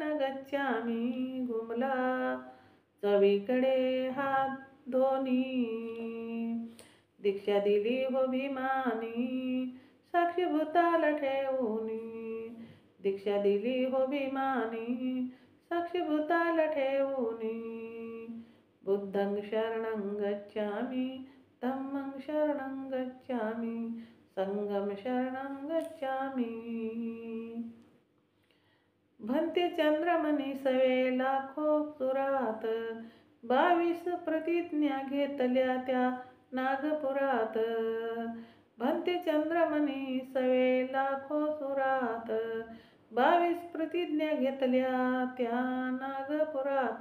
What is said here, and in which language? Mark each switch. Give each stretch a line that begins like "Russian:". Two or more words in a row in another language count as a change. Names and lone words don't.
Marathi: गच्छामि घुमला चवीकडे हा दोन्ही दीक्षा दिली हो भीमानी साक्षी बुद्धाला ठेवूनी दीक्षा दिली हो भीमानी साक्षी बुद्धाला ठेवूनी
Pali: बुद्धं शरणं गच्छामि धम्मं शरणं गच्छामि संगम शरणं गच्छामि.
Marathi: भन्ते चंद्रमणी सवे लाखो सुरात 22 प्रतिज्ञा घेतल्या त्या नागपुरात. भन्ते चंद्रमणी सवे लाखो सुरात 22 प्रतिज्ञा घेतल्या त्या नागपुरात.